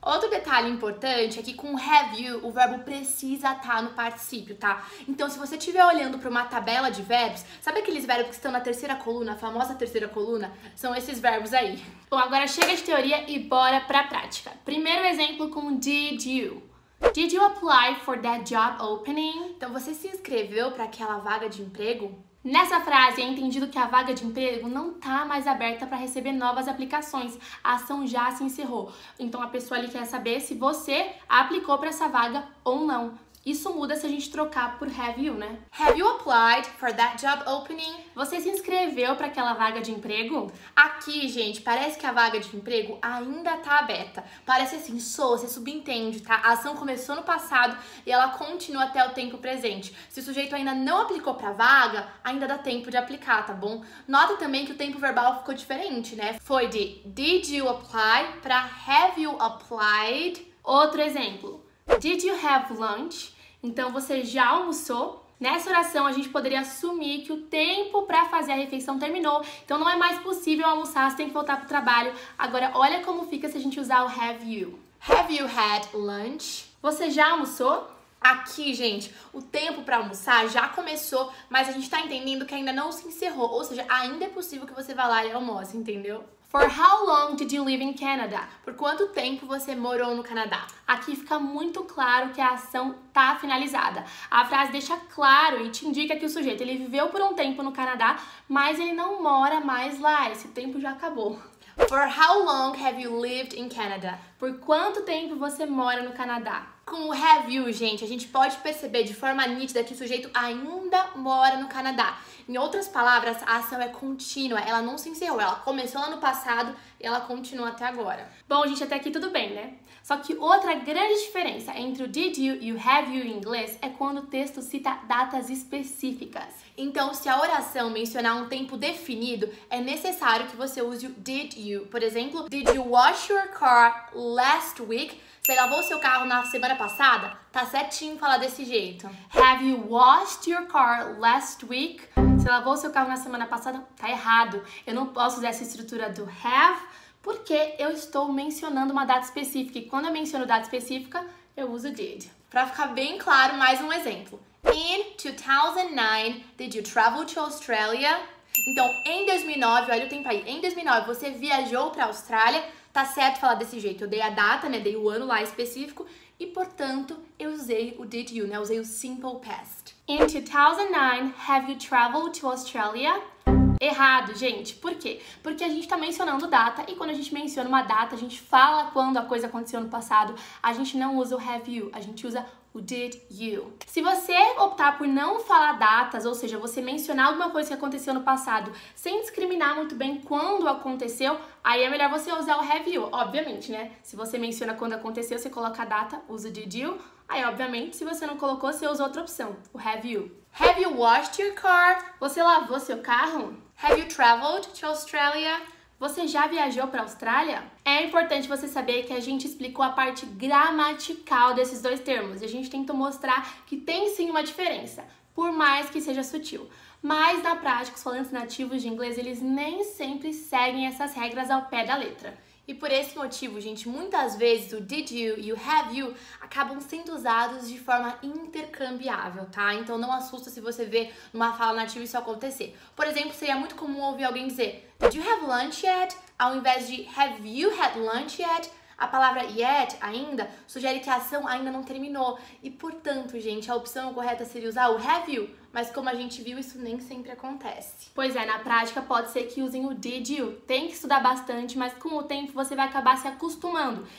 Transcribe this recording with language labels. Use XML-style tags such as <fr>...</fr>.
<pt>Outro detalhe importante é que com have you, o verbo precisa estar no particípio, tá? Então, se você estiver olhando para uma tabela de verbos, sabe aqueles verbos que estão na terceira coluna, a famosa terceira coluna? São esses verbos aí. Bom, agora chega de teoria e bora pra prática. Primeiro exemplo com did you.</pt> <en>Did you apply for that job opening?</en> <pt>Então, você se inscreveu para aquela vaga de emprego? Nessa frase é entendido que a vaga de emprego não tá mais aberta para receber novas aplicações. A ação já se encerrou. Então a pessoa ali quer saber se você aplicou para essa vaga ou não. Isso muda se a gente trocar por have you, né?</pt> <en>Have you applied for that job opening?</en> <pt>Você se inscreveu para aquela vaga de emprego? Aqui, gente, parece que a vaga de emprego ainda tá aberta. Parece assim, você subentende, tá? A ação começou no passado e ela continua até o tempo presente. Se o sujeito ainda não aplicou pra vaga, ainda dá tempo de aplicar, tá bom? Nota também que o tempo verbal ficou diferente, né? Foi de did you apply pra have you applied. Outro exemplo.</pt> <en>Did you have lunch?</en> <pt>Então, você já almoçou? Nessa oração, a gente poderia assumir que o tempo para fazer a refeição terminou. Então, não é mais possível almoçar, você tem que voltar para o trabalho. Agora, olha como fica se a gente usar o have you.</pt> <en>Have you had lunch?</en> <pt>Você já almoçou? Aqui, gente, o tempo para almoçar já começou, mas a gente tá entendendo que ainda não se encerrou. Ou seja, ainda é possível que você vá lá e almoce, entendeu?</pt> <en>For how long did you live in Canada?</en> <pt>Por quanto tempo você morou no Canadá? Aqui fica muito claro que a ação tá finalizada. A frase deixa claro e te indica que o sujeito ele viveu por um tempo no Canadá, mas ele não mora mais lá. Esse tempo já acabou.</pt> <en>For how long have you lived in Canada?</en> <pt>Por quanto tempo você mora no Canadá? Com o have you, gente, a gente pode perceber de forma nítida que o sujeito ainda mora no Canadá. Em outras palavras, a ação é contínua, ela não se encerrou, ela começou lá no passado e ela continua até agora. Bom, gente, até aqui tudo bem, né? Só que outra grande diferença entre o did you e o have you em inglês é quando o texto cita datas específicas. Então, se a oração mencionar um tempo definido, é necessário que você use o did you. Por exemplo,</pt> <en>did you wash your car last week?</en> <pt>Você lavou seu carro na semana passada? Tá certinho falar desse jeito.</pt> <en>Have you washed your car last week?</en> <pt>Você lavou seu carro na semana passada? Tá errado. Eu não posso usar essa estrutura do have porque eu estou mencionando uma data específica. E quando eu menciono data específica, eu uso did. Pra ficar bem claro, mais um exemplo.</pt> <en>In 2009, did you travel to Australia?</en> <pt>Então, em 2009, olha o tempo aí. Em 2009, você viajou pra Austrália? Tá certo falar desse jeito. Eu dei a data, né? Dei o ano lá específico e, portanto, eu usei o did you, né? Eu usei o simple past.</pt> <en>In 2009, have you traveled to Australia?</en> <pt>Errado, gente. Por quê? Porque a gente tá mencionando data e quando a gente menciona uma data, a gente fala quando a coisa aconteceu no passado. A gente não usa o have you, a gente usa o did you. Se você optar por não falar datas, ou seja, você mencionar alguma coisa que aconteceu no passado sem discriminar muito bem quando aconteceu, aí é melhor você usar o have you, obviamente, né? Se você menciona quando aconteceu, você coloca a data, usa o did you. Aí, obviamente, se você não colocou, você usa outra opção, o have you.</pt> <en>Have you washed your car?</en> <pt>Você lavou seu carro?</pt> <en>Have you traveled to Australia?</en> <pt>Você já viajou para a Austrália? É importante você saber que a gente explicou a parte gramatical desses dois termos e a gente tentou mostrar que tem sim uma diferença, por mais que seja sutil. Mas na prática, os falantes nativos de inglês, eles nem sempre seguem essas regras ao pé da letra. E por esse motivo, gente, muitas vezes o did you e o have you acabam sendo usados de forma intercambiável, tá? Então não assusta se você vê numa fala nativa isso acontecer. Por exemplo, seria muito comum ouvir alguém dizer</pt> <en>Did you have lunch yet?</en> <pt>Ao invés de</pt> <en>Have you had lunch yet?</en> <pt>A palavra yet, ainda, sugere que a ação ainda não terminou. E, portanto, gente, a opção correta seria usar o have you. Mas como a gente viu, isso nem sempre acontece. Pois é, na prática pode ser que usem o did you. Tem que estudar bastante, mas com o tempo você vai acabar se acostumando.</pt>